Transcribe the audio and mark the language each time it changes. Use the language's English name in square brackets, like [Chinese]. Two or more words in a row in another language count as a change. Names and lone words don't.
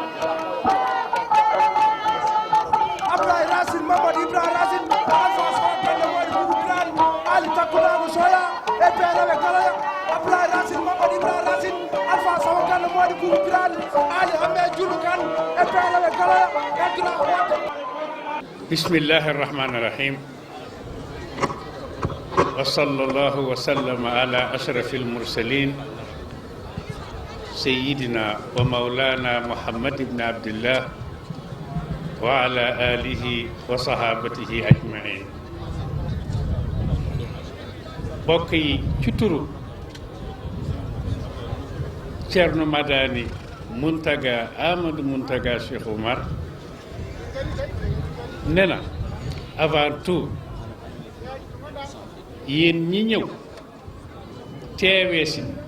[Fula] Abdoulaye Racine Mamadou Ibrahima Racine Alpha Sow Kane Modou Boun Birane Ali Takkourama Soya e Beere Galo Abdoulaye Racine Mamadou Ibrahima Racine Alpha Sow Kane Modou Boun Birane Ali Hammet Diouma Kane e Beere Galo e Dura Wonde [Arabic] بسم الله الرحمن الرحيم وصلى الله وسلم على أشرف المرسلين سيدنا ومولانا محمد بن عبد الله وعلى آله وصحابته أجمعين [Wolof] bokk yi ci turu Ceerno Madani Muntaga Amadou Muntaga Cheikh Oumar ne na [French] avant tout [Wolof] yéen ñi ñëw teewee si